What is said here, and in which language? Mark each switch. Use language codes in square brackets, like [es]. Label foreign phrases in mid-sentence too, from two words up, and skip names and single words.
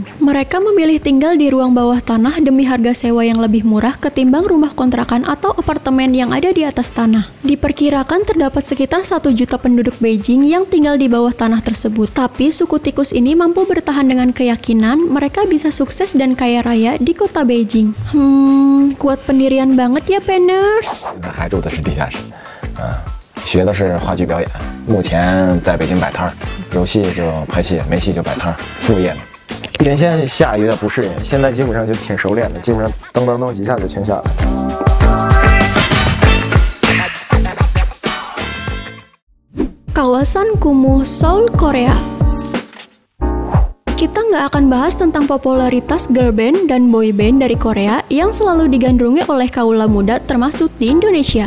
[id] Mereka memilih tinggal di ruang bawah tanah demi harga sewa yang lebih murah ketimbang rumah kontrakan atau apartemen yang ada di atas tanah. Diperkirakan terdapat sekitar 1 juta penduduk Beijing yang tinggal di bawah tanah tersebut. Tapi suku tikus ini mampu bertahan dengan keyakinan mereka bisa sukses dan kaya raya di kota Beijing. Kuat pendirian banget ya, Penners. [zh] 还住的是地下室，学的是话剧表演，目前在北京摆摊儿，有戏就拍戏，没戏就摆摊儿，副业。原先下一个不适应，现在基本上就挺熟练的，基本上噔噔噔几下就全下来。 [id] Kawasan kumuh Seoul, Korea. Kita nggak akan bahas tentang popularitas [en] girl band [id] dan [en] boy band [id] dari Korea yang selalu digandrungi oleh kaula muda termasuk di Indonesia.